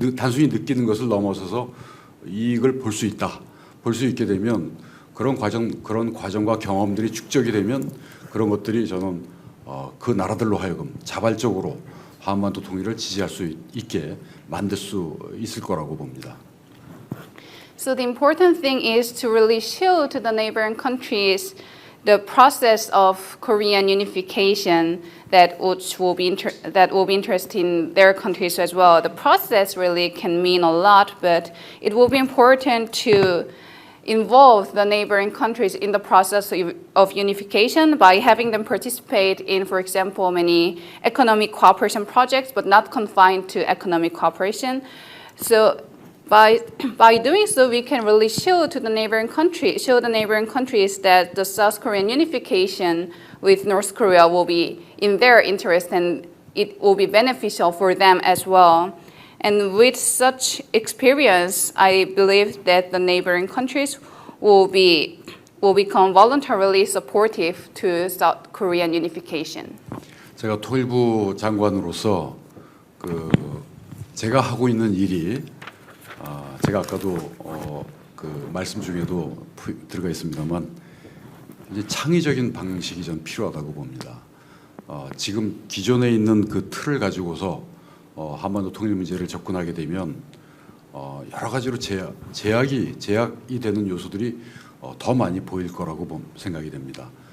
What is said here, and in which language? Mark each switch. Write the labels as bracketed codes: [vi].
[ko] 단순히 느끼는 것을 넘어서서 이익을 볼 수 있다. 볼 수 있게 되면 그런 과정과 경험들이 축적이 되면 그런 것들이 저는 그 나라들로 하여금 자발적으로 한반도 통일을 지지할 수 있게 만들 수 있을 거라고 봅니다. [en] So the important thing is to really show to the neighboring countries the process of Korean unification that will be interesting in their countries as well. The process really can mean a lot, but it will be important to involve the neighboring countries in the process of unification by having them participate in, for example, many economic cooperation projects, but not confined to economic cooperation. So by doing so, we can really show the neighboring countries that the South Korean unification with North Korea will be in their interest and it will be beneficial for them as well. And with such experience, I believe that the neighboring countries will become voluntarily supportive to South Korean unification. [ko] 제가 통일부 장관으로서 제가 하고 있는 일이 제가 아까도 말씀 중에도 들어가 있습니다만 이제 창의적인 방식이 전 필요하다고 봅니다. 지금 기존에 있는 그 틀을 가지고서 한반도 통일 문제를 접근하게 되면 여러 가지로 제약이 되는 요소들이 더 많이 보일 거라고 생각이 됩니다.